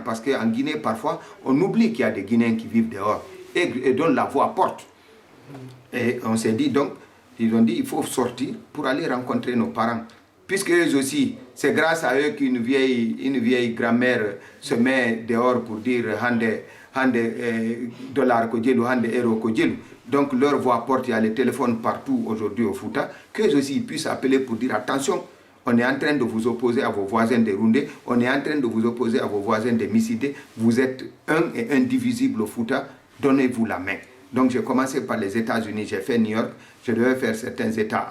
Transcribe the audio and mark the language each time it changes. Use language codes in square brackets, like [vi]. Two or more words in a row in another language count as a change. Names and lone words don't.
[fr] Parce qu'en Guinée, parfois, on oublie qu'il y a des Guinéens qui vivent dehors et dont la voix porte. Et on s'est dit donc, ils ont dit il faut sortir pour aller rencontrer nos parents. Puisque eux aussi, c'est grâce à eux qu'une vieille grand-mère se met dehors pour dire [ff] hande dollar ko djelu, hande euro ko djelu. [fr] Donc leur voix porte, il y a les téléphones partout aujourd'hui au Fouta, qu'eux aussi ils puissent appeler pour dire attention, on est en train de vous opposer à vos voisins des Roundé, on est en train de vous opposer à vos voisins des Missidé, vous êtes un et indivisible au Fouta, donnez-vous la main. Donc j'ai commencé par les États-Unis, j'ai fait New York, je devais faire certains États.